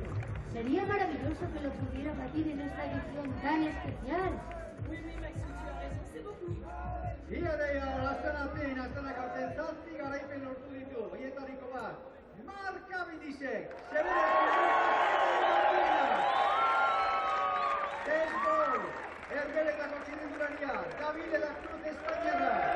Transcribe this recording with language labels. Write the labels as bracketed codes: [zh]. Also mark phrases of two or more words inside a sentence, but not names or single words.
[es] Sería maravilloso que lo pudiera batir en esta edición tan especial. [eu] Ia deia, Astanatik, Astanak aurten 7 garaipen lortu ditu, horietariko bat. Mark Cavendishek, Tesbol, Herberetako txirrindularia, David de la Cruz Espainiarra.